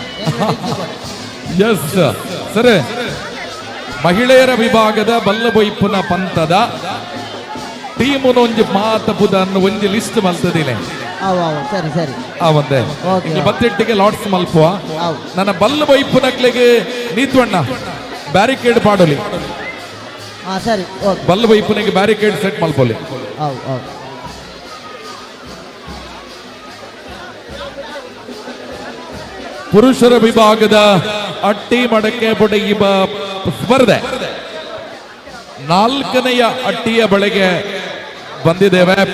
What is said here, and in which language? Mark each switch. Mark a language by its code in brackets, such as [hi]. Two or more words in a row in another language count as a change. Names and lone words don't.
[tcy] ಎಸ್ ಸರಿ ಮಹಿಳೆಯರ ವಿಭಾಗದ ಬಲ್ಲಬೊಯ್ಪುನ ಪಂತದ ಟೀಮುನ ಒಂಜಿ ಮಾತಪುದ ಅನ್ನೋ ಒಂಜಿ ಲಿಸ್ಟ್ ಮಲ್ತದಿನೆ ಸರಿ ಸರಿ ಆ ಒಂದೇ ಬತ್ತೆಟ್ಟಿಗೆ ಲಾಟ್ಸ್ ಮಲ್ಪುವ ನನ್ನ ಬಲ್ಲಬೊಯ್ಪುನಕ್ಲೆಗೆ ನೀತ್ವಣ್ಣ ಬ್ಯಾರಿಕೇಡ್ ಪಾಡೋಲಿ ಸರಿ ಬಲ್ಲಬೊಯ್ಪುನಿಗೆ ಬ್ಯಾರಿಕೇಡ್ ಸೆಟ್ ಮಲ್ಪೋಲಿ [kn] ಪುರುಷರ ವಿಭಾಗದ ಅಟ್ಟಿ ಮಡಕೆ ಬೊಡೆಯುವ ಸ್ಪರ್ಧೆ 4ನೆಯ ಅಟ್ಟಿಯ ಬಳಿಗೆ ಬಂದಿದ್ದೇವೆ.